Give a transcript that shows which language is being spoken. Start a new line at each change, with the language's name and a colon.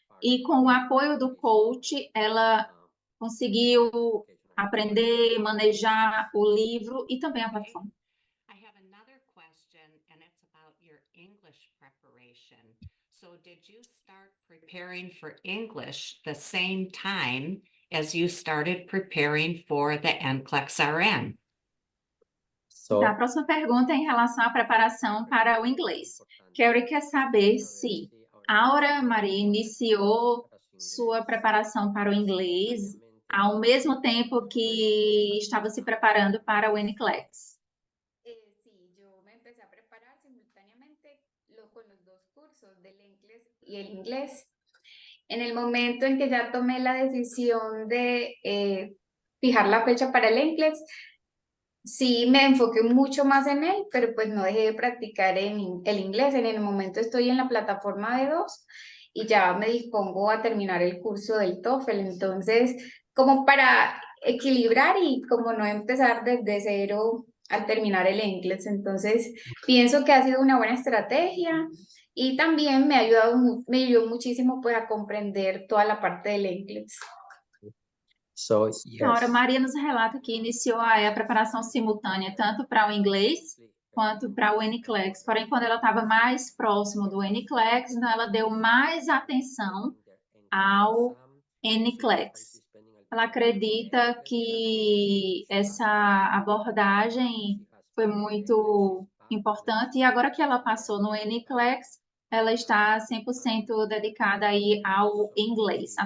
Portuguese: E com o apoio do coach, ela conseguiu aprender, manejar o livro e também a plataforma.
English: I have another question, and it's about your English preparation. So did you start preparing for English the same time as you started preparing for the NCLEX RN?
Portuguese: Então, a próxima pergunta é em relação à preparação para o inglês. Kerry quer saber se Aura Maria iniciou sua preparação para o inglês ao mesmo tempo que estava se preparando para o NCLEX.
Spanish: Sí, yo me empecé a preparar simultáneamente con los dos cursos del inglés y el inglés. En el momento en que ya tomé la decisión de fijar la fecha para el inglés, sí me enfoqué mucho más en él, pero pues no dejé de practicar el inglés. En el momento estoy en la plataforma B2 y ya me dispongo a terminar el curso del TOEFL. Entonces, como para equilibrar y como no empezar desde cero al terminar el inglés. Entonces, pienso que ha sido una buena estrategia y también me ayudó muchísimo pues a comprender toda la parte del inglés.
English: So,
Portuguese: A Aura
English: yes.
Portuguese: Maria nos relata que iniciou a preparação simultânea tanto para o inglês quanto para o NCLEX. Porém, quando ela estava mais próximo do NCLEX, então ela deu mais atenção ao NCLEX. Ela acredita que essa abordagem foi muito importante e agora que ela passou no NCLEX, ela está 100% dedicada aí ao inglês.